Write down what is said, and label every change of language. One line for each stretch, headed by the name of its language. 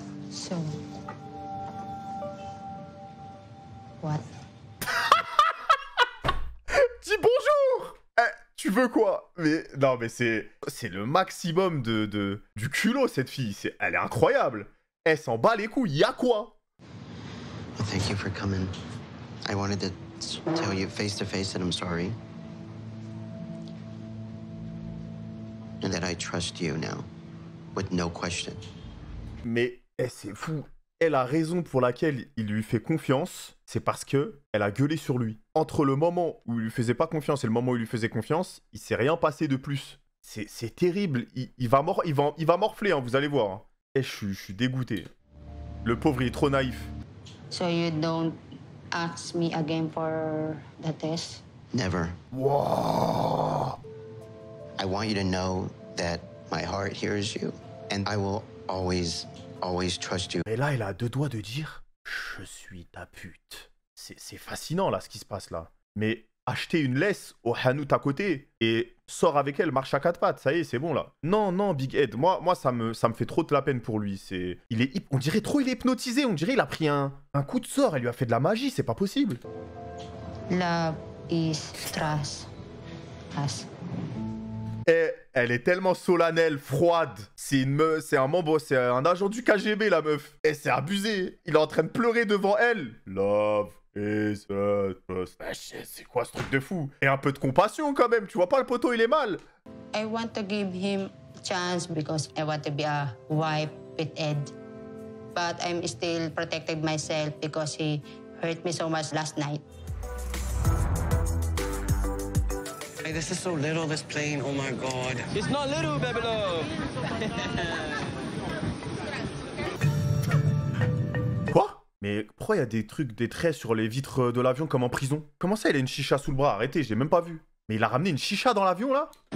English: So, what?
French: Dis bonjour! Tu veux quoi? Mais non, mais c'est le maximum du culot, cette fille. Elle est incroyable. Elle s'en bat les couilles. Y'a quoi?
English: Well, thank you for coming. I wanted to tell you face to face that I'm sorry. And that I trust you now, with no question.
French: Mais c'est fou. Elle a raison pour laquelle il lui fait confiance, c'est parce que elle a gueulé sur lui. Entre le moment où il lui faisait pas confiance et le moment où il lui faisait confiance, il s'est rien passé de plus. C'est terrible. Il va morfler, hein, vous allez voir. Hein. Et je suis dégoûté. Le pauvre, il est trop naïf.
English: So you don't ask me again for the test? Never. Wow. I want you to know that my heart hears you, and I will always trust you.
French: Et là, elle a deux doigts de dire « Je suis ta pute ». C'est fascinant, là, ce qui se passe, là. Mais acheter une laisse au Hanout à côté et sort avec elle, marche à quatre pattes, ça y est, c'est bon, là. Non, non, Big Ed, moi ça me fait trop de la peine pour lui. On dirait trop, il est hypnotisé, on dirait il a pris un coup de sort, elle lui a fait de la magie, c'est pas possible.
English: Love is trust us.
French: Et elle est tellement solennelle, froide. C'est un membre, c'est un agent du KGB, la meuf. Et c'est abusé. Il est en train de pleurer devant elle.
English: Love is trust.
French: C'est quoi ce truc de fou? Et un peu de compassion quand même. Tu vois pas, le poteau, il est mal.
English: I want to give him a chance because I want to be a wife with Ed. But I'm still protecting myself because he hurt me so much last night. Hey, this is so little, this plane. Oh my God. It's not little, baby love.
French: Quoi? Mais pourquoi il y a des traits sur les vitres de l'avion comme en prison? Comment ça, il a une chicha sous le bras? Arrêtez, j'ai même pas vu. Mais il a ramené une chicha dans l'avion, là?